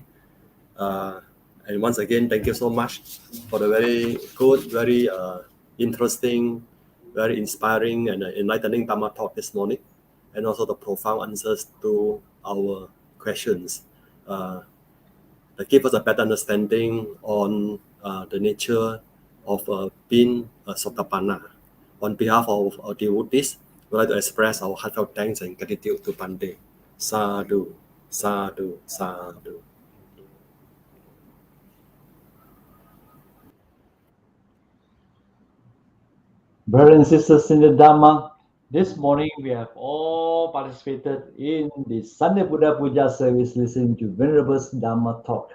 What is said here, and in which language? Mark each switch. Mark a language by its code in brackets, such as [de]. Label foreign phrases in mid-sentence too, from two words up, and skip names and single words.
[en] And once again, thank you so much for the very good, very interesting, very inspiring and enlightening Dhamma talk this morning, and also the profound answers to our questions that give us a better understanding on the nature of being a Sotapanna. On behalf of our devotees, we'd like to express our heartfelt thanks and gratitude to Pante. [pi] Sadhu, sadhu, sadhu. [en] Brothers and sisters in the Dhamma, this morning we have all participated in the Sunday Buddha Puja service listening to Venerable's Dhamma talk.